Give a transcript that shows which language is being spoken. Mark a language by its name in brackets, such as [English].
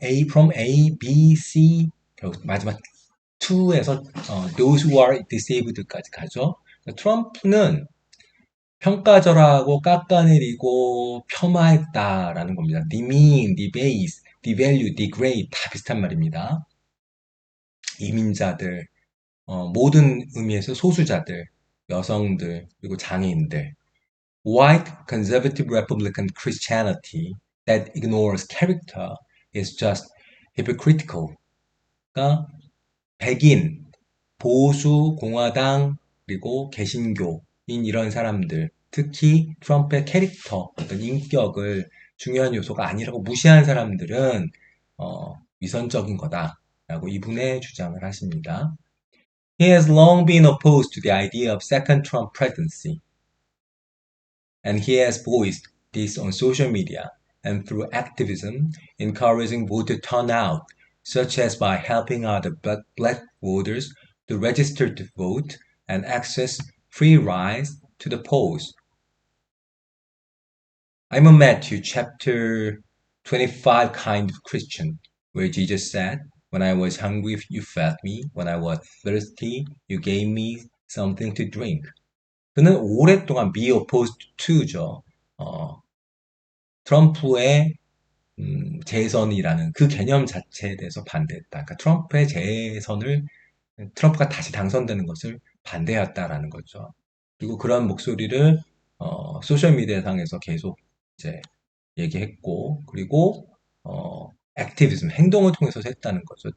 [English] From A, B, C, [Korean] 마지막 2에서 [English] those who are disabled [Korean] 까지 가죠. 트럼프는 평가절하고 깎아내리고 폄하했다라는 겁니다. demean, debase, devalue, degrade 다 비슷한 말입니다. 이민자들, 모든 의미에서 소수자들, 여성들, 그리고 장애인들. [English] White conservative Republican Christianity that ignores character is just hypocritical. [Korean] 그러니까 백인, 보수, 공화당, 그리고 개신교인 이런 사람들, 특히 트럼프의 캐릭터, 어떤 인격을 중요한 요소가 아니라고 무시한 사람들은 위선적인 거다라고 이분의 주장을 하십니다. [English] He has long been opposed to the idea of second Trump presidency, and he has voiced this on social media and through activism, encouraging voter turnout, such as by helping other black voters to register to vote and access free rides to the polls. I'm a Matthew chapter 25 kind of Christian, where Jesus said, when I was hungry, you fed me. When I was thirsty, you gave me something to drink. [Korean] 그는 오랫동안 be opposed to죠. 트럼프의 재선이라는 그 개념 자체에 대해서 반대했다. 그러니까 트럼프의 재선을 트럼프가 다시 당선되는 것을 반대했다라는 거죠. 그리고 그런 목소리를 소셜미디어상에서 계속 이제 얘기했고, 그리고 액티비즘, 행동을 통해서 했다는 거죠.